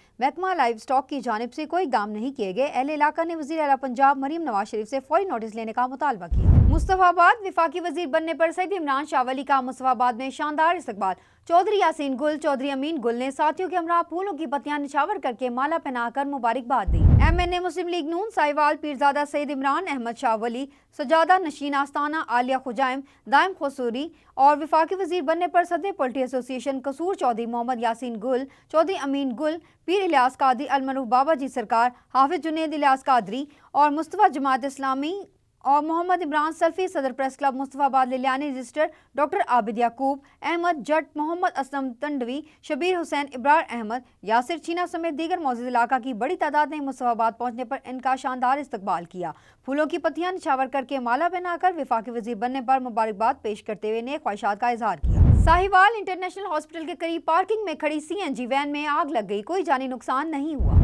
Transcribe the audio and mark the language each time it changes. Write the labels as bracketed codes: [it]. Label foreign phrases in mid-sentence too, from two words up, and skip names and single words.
[ur] محکمہ لائیو اسٹاک کی جانب سے کوئی اقدام نہیں کیے گئے۔ اہل علاقہ نے وزیر اعلیٰ پنجاب مریم نواز شریف سے فوری نوٹس لینے کا مطالبہ کیا. مصطفیٰ آباد وفاقی وزیر بننے پر سید عمران شاہ ولی کا مصطفیٰ آباد میں شاندار استقبال. چوہدری یاسین گل، چوہدری امین گل نے ساتھیوں کے ہمرا پھولوں کی پتیاں نچھاور کر کے مالا پہنا کر مبارکباد دی. MNA مسلم لیگ نون ساہیوال پیرزادہ سید عمران احمد شاہ ولی، سجادہ نشین آستانہ عالیہ خضائم دائم قصوری اور وفاقی وزیر بننے پر صدر پولٹری ایسوسی ایشن قصور چوہدری محمد یاسین گل، چوہدری امین گل، پیر الیاس قادری المعروف بابا جی سرکار، حافظ جنید الیاس قادری اور مصطفیٰ جماعت اسلامی اور محمد عمران سلفی، صدر پریس کلب مصطفیٰ آباد للیانی رجسٹر ڈاکٹر عابد یعقوب احمد جٹ، محمد اسلم تنڈوی، شبیر حسین، ابرار احمد، یاسر چینا سمیت دیگر موجود علاقہ کی بڑی تعداد نے مصطفیٰ آباد پہنچنے پر ان کا شاندار استقبال کیا. پھولوں کی پتیاں نچھاور کر کے مالا پہنا کر وفاقی وزیر بننے پر مبارکباد پیش کرتے ہوئے نیک خواہشات کا اظہار کیا. ساہیوال انٹرنیشنل ہاسپٹل کے قریب پارکنگ میں کھڑی CNG وین میں آگ لگ گئی، کوئی جانی نقصان نہیں ہوا.